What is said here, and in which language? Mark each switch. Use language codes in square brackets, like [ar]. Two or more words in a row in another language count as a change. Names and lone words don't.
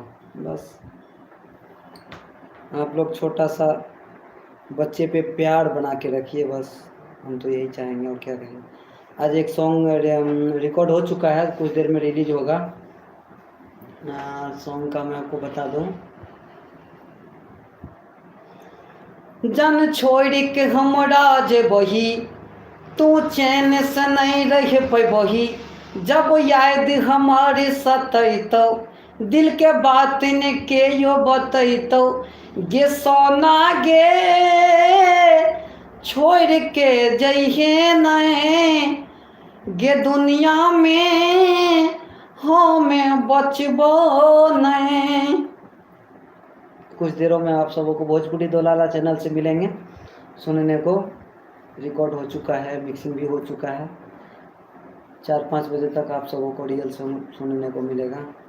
[hi] बस आप लोग छोटा सा बच्चे पे प्यार बना के रखिए, बस हम तो यही चाहेंगे, और क्या कहेंगे। आज एक सॉन्ग रिकॉर्ड हो चुका है, कुछ देर में रिलीज होगा। सॉन्ग का मैं आपको बता दूं। [anp] जन छोड़ के हमरा जे बही, तू चैन से नहीं रह पैबही, जब याद हमारे सतैतो, दिल के बात ने के यो बतैतो, गे सोना गे छोड़ के जइहे नहीं, गे दुनिया में हमें बचबो नहीं। [hi] कुछ देरों में आप सबों को भोजपुरी दुलारा चैनल से मिलेंगे, सुनने को रिकॉर्ड हो चुका है, मिक्सिंग भी हो चुका है। 4-5 बजे तक आप सबों को रियल सुनने को मिलेगा।